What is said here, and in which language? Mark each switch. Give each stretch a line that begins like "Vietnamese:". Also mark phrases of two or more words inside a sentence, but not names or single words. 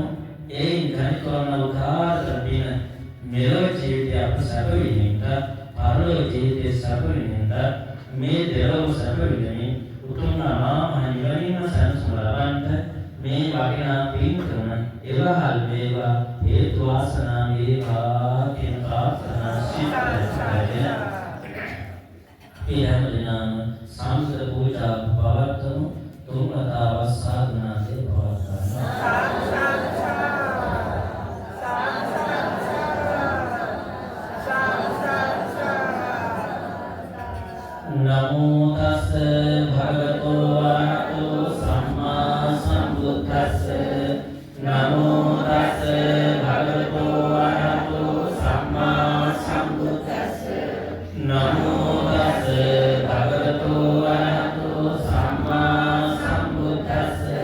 Sinhala: ඒ ධනිකවන උදාර දින මෙලොව ජීවිතය අප සැප විඳින්න, පරලොව ජීවිතය සැප විඳින්න, මේ දෙලොව සැප විඳින්න උතුම් මහා නිවනින් සැනසීම ලබන්න මේ වටිනා පින්කම ඉවහල් වේවා, හේතු වාසනා වේවා කියන ප්‍රාර්ථනා සිතේ අපි හැමදෙනාම සම්බුද්ධ පූජා පවත්වමු. තුන්වතාව සාධනාවේ
Pali: නමෝ තස්ස භගවතු වරහතෝ සම්මා සම්බුද්දස්ස නමෝ තස්ස භගවතු වරහතෝ සම්මා සම්බුද්දස්ස නමෝ තස්ස භගවතු වරහතෝ සම්මා සම්බුද්දස්ස